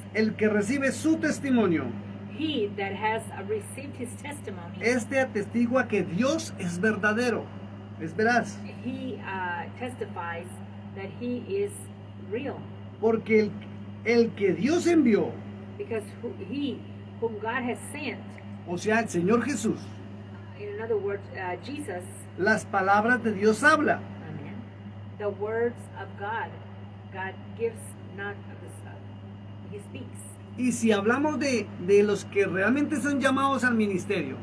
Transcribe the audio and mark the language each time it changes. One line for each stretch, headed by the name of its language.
Spanish: el que recibe su testimonio,
English: he that has received his testimony,
Spanish: este atestigua que Dios es verdadero, es veraz,
English: he testifies that he is real,
Spanish: porque el que Dios envió,
English: because he whom God has sent,
Spanish: o sea, el Señor Jesús,
English: in other words, Jesus,
Spanish: las palabras de Dios habla.
English: amen, the words of God, God gives not of he speaks.
Spanish: Y si hablamos de los que realmente son llamados al ministerio,